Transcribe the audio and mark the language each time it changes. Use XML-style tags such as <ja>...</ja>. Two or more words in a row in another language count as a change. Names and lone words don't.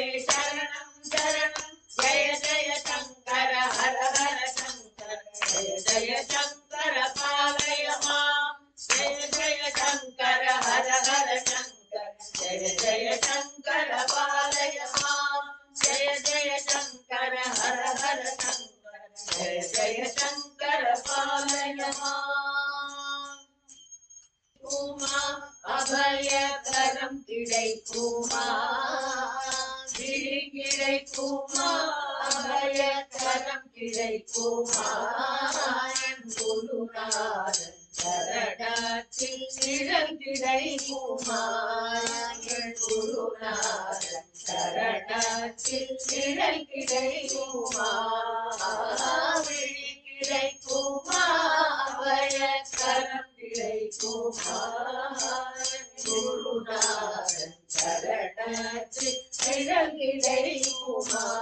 <sa>शरणं शरणं जय जय शङ्कर हर हर शङ्कर जय जय शङ्कर पालय माम् जय जय शङ्कर हर हर शङ्कर जय जय शङ्कर पालय माम् जय जय शङ्कर हर हर शङ्कर जय जय शङ्कर पालय माम्</sa> <ta>உமா அபயகரம் கிடைக்குமா விழி கிடைக்குமா அபயகரம் கிடைக்குமா என் குருநாதன் சரணத்தில் நிழல் கிடைக்குமா என் குருநாதன் சரணத்தில் நிழல் கிடைக்குமா விழி கிடைக்குமா அபயகரம் கிடைக்குமா குருநாதன் சரணத்தில் நிழல் கிடைக்குமா</ta>